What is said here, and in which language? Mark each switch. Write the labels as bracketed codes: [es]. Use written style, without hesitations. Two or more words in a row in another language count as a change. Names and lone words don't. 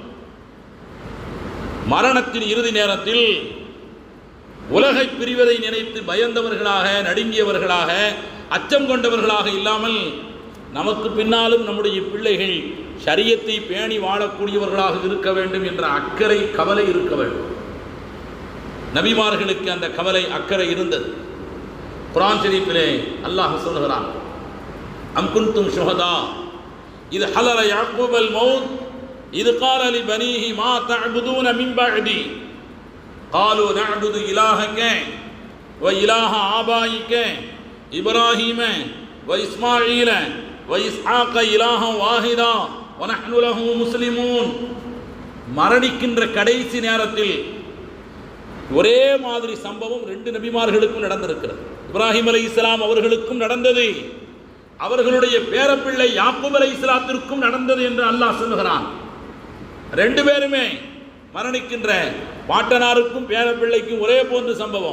[ta] மரணத்தின் இறுதி நேரத்தில் உலகை பிரிவதை நினைத்து பயந்தவர்களாக, நடுங்கியவர்களாக, அச்சம் கொண்டவர்களாக இல்லாமல் நமக்கு பின்னாலும் நம்முடைய பிள்ளைகள் ஷரியத்தை பேணி வாழக்கூடியவர்களாக இருக்க வேண்டும் என்ற அக்கறை, கவலை இருக்க வேண்டும். நபிமார்களுக்கு அந்த கவலை, அக்கறை இருந்தது. குர்ஆன் ஷரீஃபிலே அல்லாஹ் சொல்கிறான், [ar] أم كنتم شهداء إذ حضر يعقوب الموت إذ قال لبنيه ما تعبدون من بعدي قالوا نعبد إلهك وإله آبائك إبراهيم وإسماعيل وإسحاق إلها واحدا ونحن له مسلمون. [ta] மரணிக்கின்ற கடைசி நேரத்தில் ஒரே மாதிரி சம்பவம் ரெண்டு நபிமார்களுக்கும் நடந்திருக்கிறது. இப்ராஹிம் அலைஹிஸ்ஸலாம் அவர்களுக்கும் நடந்தது, அவர்களுடைய பேரப்பிள்ளை யாக்கூப் அலைஹிஸ்ஸலாத்திற்கும் நடந்தது என்று அல்லாஹ் சொல்லுகிறான். ரெண்டு பேருமே மரணிக்கின்ற, பாட்டனாருக்கும் பேரப்பிள்ளைக்கும் ஒரே போன்ற சம்பவம்.